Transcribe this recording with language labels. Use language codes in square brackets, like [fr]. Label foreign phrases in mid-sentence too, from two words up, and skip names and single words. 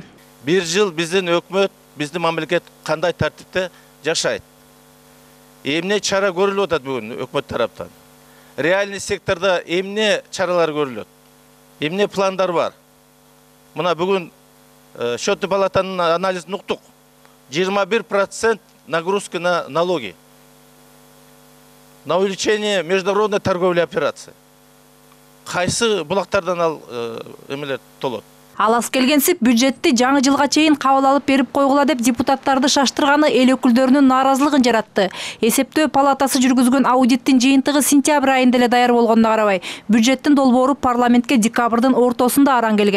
[ky] Бир жыл биздин өкмөт, биздин мамлекет кандай тартипте жашайт? Эмне чара көрүлүп атат бүгүн өкмөт тараптан? Реальный секторда эмне чаралар көрүлөт? Эмне пландар бар? Мына бүгүн счетный палатанын анализин уктук. [ru] 21% нагрузка на налоги, на увеличение международной торговли операций. [ky] Кайсы булактардан ал эмелер толот? Алас келгенсип бюджетти жаңы жылга чейин кабыл алып берип койгула деп депутаттарды шаштырганы эл өкүлдөрүнүн нааразылыгын жаратты. Эсептөө палатасы жүргүзгөн аудиттин жыйынтыгы сентябрь айында эле даяр болгонуна карабай, бюджеттин долбоору парламентке декабрдын ортосунда араң келген.